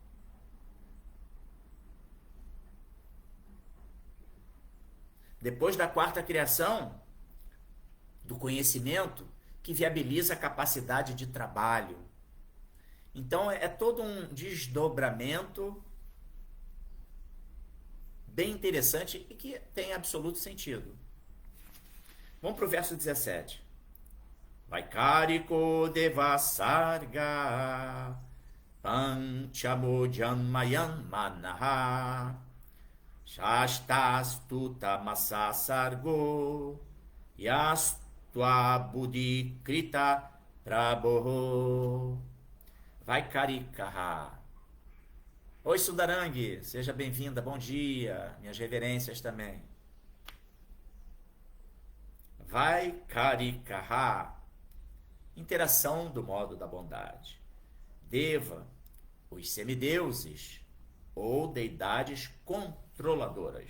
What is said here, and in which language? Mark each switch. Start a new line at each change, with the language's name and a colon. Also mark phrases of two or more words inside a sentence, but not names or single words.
Portuguese: Depois da quarta criação, do conhecimento, que viabiliza a capacidade de trabalho. Então, é todo um desdobramento bem interessante e que tem absoluto sentido. Vamos para o verso 17.
Sanskrit: वैकारिको देवसर्ग पञ्चमोजम्मयन् मनः शस्तस्तुत मससर्गो यस्त्व बुद्धि कृत प्रभो वैकारिकः.
Portuguese: Oi, Sundarangi, seja bem-vinda, bom dia, minhas reverências também. Vaikarikaha, interação do modo da bondade. Deva, os semideuses ou deidades controladoras.